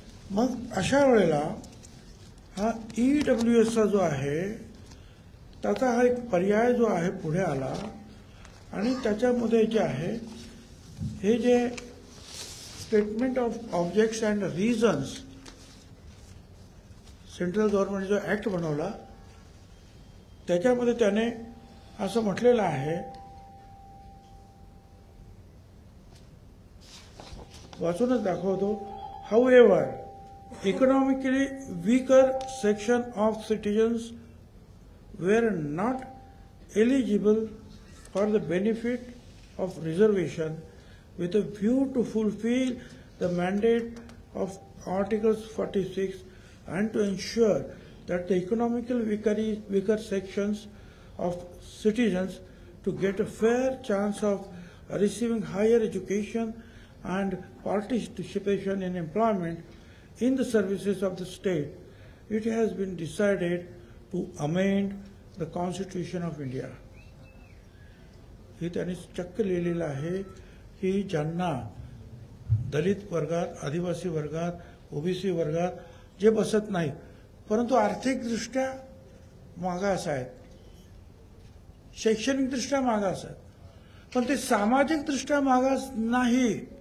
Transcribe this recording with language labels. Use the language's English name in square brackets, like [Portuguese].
[Marathi] मग अशा वेळेला हा EWSचा जो आहे त्याचा हा एक पर्याय जो आहे पुढे आला आणि त्याच्यामध्ये जे आहे हे जे [English] statement of objects and reasons [Marathi] central government जो ऍक्ट बनवला त्याच्यामध्ये त्याने असं म्हटलेलं आहे, वाचूनच दाखवतो. [English] However economically weaker section of citizens were not eligible for the benefit of reservation with a view to fulfill the mandate of Articles 46 and to ensure that the economically weaker sections of citizens to get a fair chance of receiving higher education and participation in employment in the services of the state, it has been decided to amend the Constitution of India. [Marathi] हे त्यांनी चक्क लिहिलेलं आहे की ज्यांना दलित वर्गात, आदिवासी वर्गात, ओबीसी वर्गात जे बसत नाहीत परंतु आर्थिकदृष्ट्या मागास आहेत, शैक्षणिकदृष्ट्या मागास आहेत, पण ते सामाजिकदृष्ट्या मागास नाही.